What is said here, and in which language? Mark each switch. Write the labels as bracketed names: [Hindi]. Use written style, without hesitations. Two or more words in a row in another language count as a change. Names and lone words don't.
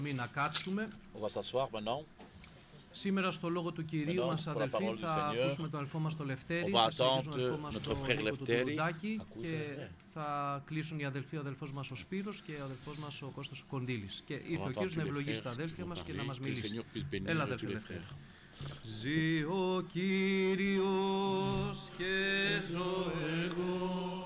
[Greek] Να κάτσουμε. [French] On va s'asseoir maintenant. [Greek] Σήμερα στο λόγο του Κυρίου μας, αδελφοί, θα ακούσουμε τον αδελφό μας τον Λευτέρη, θα συνεχίσουμε τον αδελφό μας τον Νίκο του Τουρουντάκη και θα κλείσουν οι αδελφοί, ο αδελφός μας ο Σπύρος και ο αδελφός μας ο Κώστας ο Κοντήλης. Και ήρθε ο Κύριος να ευλογήσει τα αδέλφια μας και να μας μιλήσει. Έλα, αδελφέ Λευτέρη. Ζει ο Κύριος και ζω εγώ.